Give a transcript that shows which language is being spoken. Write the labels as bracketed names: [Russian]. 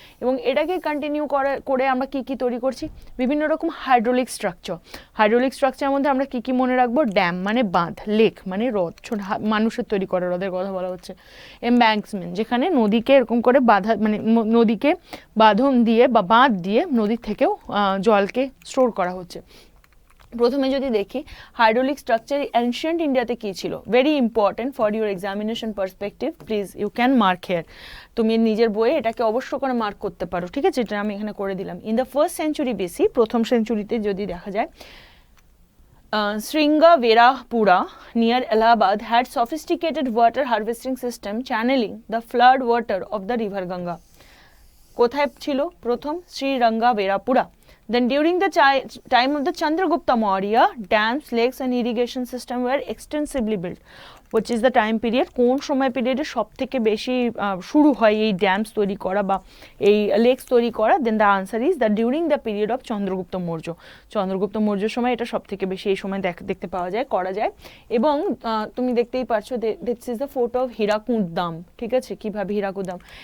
[Bangla] এবং এটাকে কন্টিনিউ করে আমরা কি কি তৈরি করছি, বিভিন্ন রকম হাইড্রোলিক স্ট্রাকচারের মধ্যে আমরা কি কি মনে রাখবো, ড্যাম মানে বাঁধ, লেক মানে হ্রদ, ছোট মানুষের তৈরি করা হ্রদের কথা বলা হচ্ছে, এম্ব্যাঙ্কসমেন্ট যেখানে নদীকে এরকম করে বাঁধা মানে নদীকে বাঁধন দিয়ে বা বাঁধ দিয়ে নদীর থেকেও জলকে স্টোর করা হচ্ছে। প্রথমে যদি দেখি হাইড্রোলিক স্ট্রাকচার এনশিয়েন্ট ইন্ডিয়াতে কী ছিল, [English] Very important for your examination perspective, please you can mark here. [Bangla] তুমি নিজের বইয়ে এটাকে অবশ্য করে মার্ক করতে পারো, ঠিক আছে? এটা আমি এখানে করে দিলাম। [English] in the first century BC, [Bangla] প্রথম সেঞ্চুরিতে যদি দেখা যায়, [English] Sringaverapura near Allahabad had sophisticated water harvesting system channeling the flood water of the river Ganga. [Bangla] কোথায় ছিল প্রথম? [English] Sringaverapura. Then during the time of the Chandragupta Maurya, dams, lakes and irrigation system were extensively built. which is the time period, [Bangla] কোন সময় পিরিয়ডে সব থেকে বেশি শুরু হয় এই ড্যামস তৈরি করা বা এই লেকস তৈরি করা? [English] then the answer is the during the period of [Bangla] Chandragupta Maurya. Chandragupta মৌর্যের সময় এটা সব থেকে বেশি এই সময় দেখতে পাওয়া যায়, করা যায়। এবং তুমি দেখতেই পারছো [English] this is the fort of Hirakud dam, [Bangla] ঠিক আছে? কিভাবে হীরাকুদ দাম।